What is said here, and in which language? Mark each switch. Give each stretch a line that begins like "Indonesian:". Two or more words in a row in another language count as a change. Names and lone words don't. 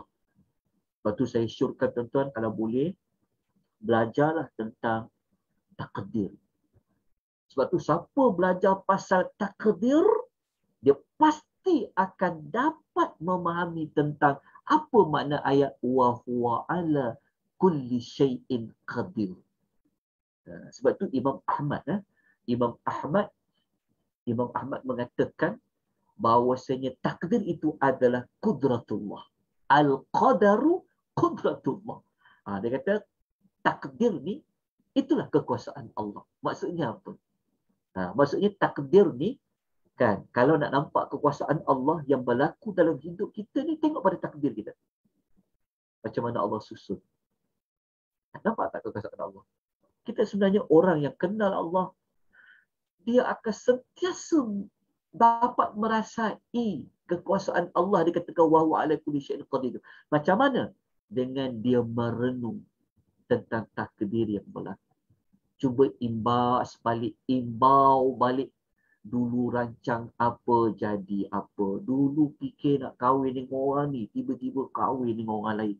Malay: Lepas tu saya syorkan tuan-tuan kalau boleh belajarlah tentang takdir. Sebab tu siapa belajar pasal takdir, dia pasti akan dapat memahami tentang apa makna ayat
Arabic: wa huwa ala kulli syai'in qadir.
Malay: Sebab tu Imam Ahmad mengatakan bahawasanya takdir itu adalah qudratullah.
Arabic: Al-qadaru qudratullah.
Malay: Dia kata takdir ni itulah kekuasaan Allah. Maksudnya apa? Maksudnya takdir ni kan, kalau nak nampak kekuasaan Allah yang berlaku dalam hidup kita ni, tengok pada takdir kita. Macam mana Allah susun. Nampak tak kekuasaan Allah? Kita sebenarnya orang yang kenal Allah, dia akan sentiasa dapat merasai kekuasaan Allah. Dia katakan
Arabic: wa huwa ala kulli syai'in qadir.
Malay: Macam mana? Dengan dia merenung tentang takdir yang berlaku. Cuba imbau balik Dulu rancang apa jadi apa. Dulu fikir nak kahwin dengan orang ni, tiba-tiba kahwin dengan orang lain.